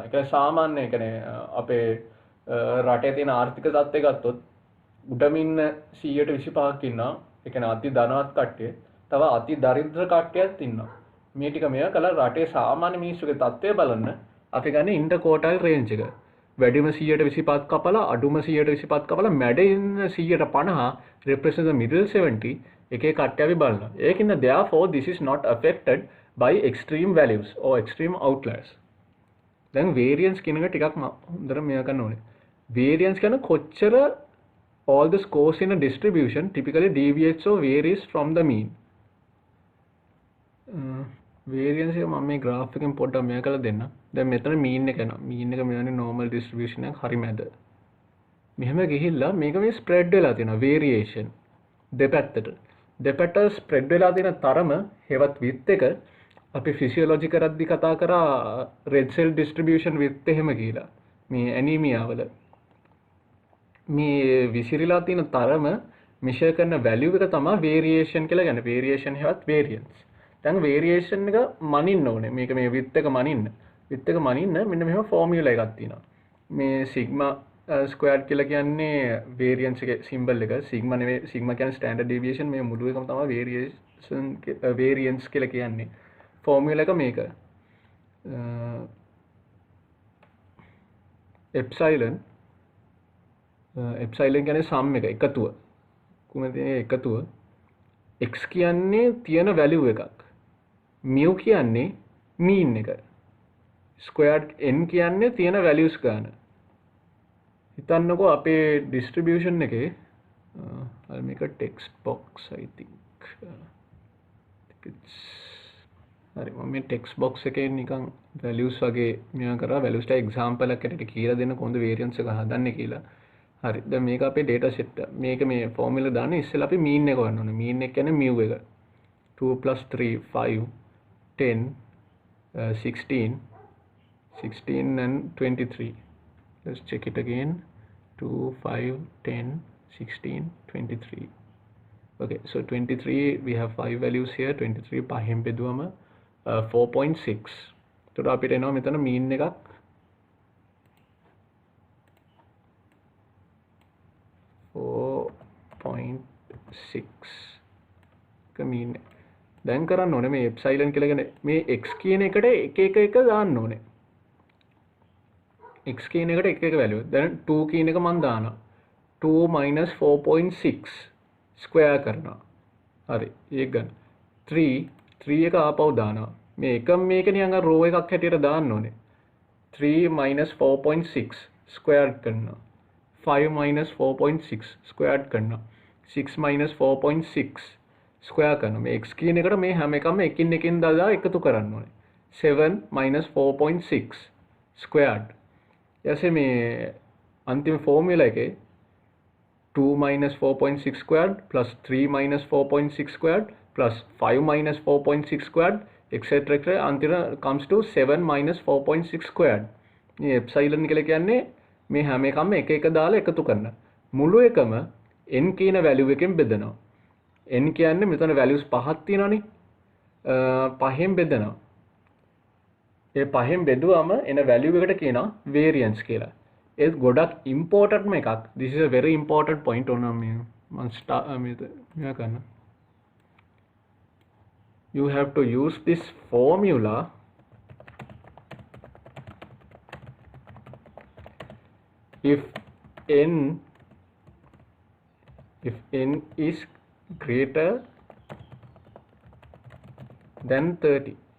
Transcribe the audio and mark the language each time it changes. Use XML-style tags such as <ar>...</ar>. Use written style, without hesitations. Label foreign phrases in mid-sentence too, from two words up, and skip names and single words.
<si>ඒ කියන්නේ සාමාන්‍ය ඒ කියන්නේ අපේ රටේ තියෙන ආර්ථික තත්ත්වය ගත්තොත් උඩමින් 125ක් ඉන්නවා ඒ කියන්නේ අති ධනවත් කට්ටිය, තව අති දරිද්‍ර කට්ටියක් ඉන්නවා. මේ ටික මේවා කළා රටේ සාමාන්‍ය මිනිස්සුගේ තත්ත්වය බලන්න අපි ගන්න</si> <en>inter quartile range</en> <si>එක. වැඩිම 125 කපලා අඩුම 125 කපලා මැද ඉන්න 150</si> <en>represent the middle 70</en> <si>එකේ කට්ටිය අපි බලනවා.</si> <en>ඒකින්ද therefore this is not affected by extreme values or extreme outliers.</en> <si>දැන් variance කියන එක ටිකක් හොඳට මෙයා ගන්න ඕනේ.</si> <en>variance</en> <si>කියන්නේ කොච්චර</si> <en>all the scores in a distribution typically deviates or varies from the mean.</en> <si>variance එක මම මේ graph එකෙන් පොඩ්ඩක් මෙයා කරලා දෙන්න. දැන් මෙතන mean එක යනවා. mean එක මෙයානේ</si> <en>normal distribution</en> <si>එක හරි මැද. මෙහෙම ගිහිල්ලා මේක මේ spread වෙලා තියෙනවා variation දෙපැත්තට. දෙපැත්ත spread වෙලා තියෙන තරම හේවත් width එක අපි physiology කරද්දි කතා කරා</si> <en>red cell distribution width</en> <si>එහෙම කියලා. මේ anemia වල මේ විසිරීලා තියෙන තරම measure කරන value එක තමයි variation කියලා කියන්නේ. variation හේවත් variance. දැන් variation එක මනින්න ඕනේ. මේක මේ width එක මනින්න. width එක මනින්න මෙන්න මෙහෙම formula එකක් තියෙනවා. මේ</si> <en>sigma squared</en> <si>කියලා කියන්නේ variance එකේ symbol එක. sigma නෙවෙයි, sigma කියන්නේ</si> <en>standard deviation.</en> <si>මේ මුළු එකම තමයි variance කියලා කියන්නේ. formula එක මේක. epsilon කියන්නේ sum එක එකතුව. කොහොමද එකතුව? x කියන්නේ තියෙන value එකක්. mu කියන්නේ mean එක. squared n කියන්නේ තියෙන values ගන්න. හිතන්නකෝ අපේ distribution එකේ</si> <en>I'll make a text box I think.</en> <si>හරි මම මේ</si> <en>text box</en> <si>එකේ නිකන් values වගේ මෙයා කරා values ට example එකකට කියලා දෙන්න කොහොමද variance එක හදන්නේ කියලා. හරි දැන් මේක අපේ</si> <en>data set</en> <si>එක. මේක මේ formula දාන්න ඉස්සෙල්ලා අපි mean එක ගන්න ඕනේ. mean එක කියන්නේ mu එක.</si> <en>2 plus 3 5 10 16 and 23. Let's check it again. 2 5 10 16 23. Okay, so 23 we have 5 values here.</en> <si>23 පහෙන් බෙදුවම 4.6. එතකොට අපිට එනවා මෙතන mean එකක් 4.6 mean. දැන් කරන්න ඕනේ මේ epsilon කියලා කියන්නේ මේ x කියන එකට එක දාන්න ඕනේ. x කියන එකට එක value. දැන් 2 කියන එක මම දානවා.</si> <en>2 minus 4.6 square</en> <si>කරනවා. හරි. ඒක ගන්න. 3 එක ආපහු දානවා. මේ එකම මේක නිකන් අර row එකක් හැටියට දාන්න ඕනේ.</si> <en>3 minus 4.6 squared</en> <si>කරනවා.</si> <en>5 minus 4.6 squared</en> <si>කරනවා.</si> <en>6 minus 4.6 square</en> <si>කරනවා. මේ x කියන එකට මේ හැම එකම එකින් දාලා එකතු කරන්න ඕනේ.</si> <en>7 minus 4.6 squared.</en> <si>ඊට මේ අන්තිම ෆෝමියුලා එකේ</si> <en>2 minus 4.6 squared plus 3 minus 4.6 squared plus 5 minus 4.6 squared etc. until comes to 7 minus 4.6 squared.</en> <si>මේ epsilon කියලා කියන්නේ මේ හැම එකම එක දාලා එකතු කරන. මුළු එකම n කියන value එකෙන් බෙදනවා. n කියන්නේ මෙතන values පහක් තියෙනවානේ. පහෙන් බෙදනවා. ඒ පහෙන් බෙදුවම එන value එකට කියනවා variance කියලා. ඒක ගොඩක් important එකක්.</si> <en>This is a very important point on me.</en> <si>මෙයා කරන්න.</si> <en>You have to use this formula if n is greater than 30.</en>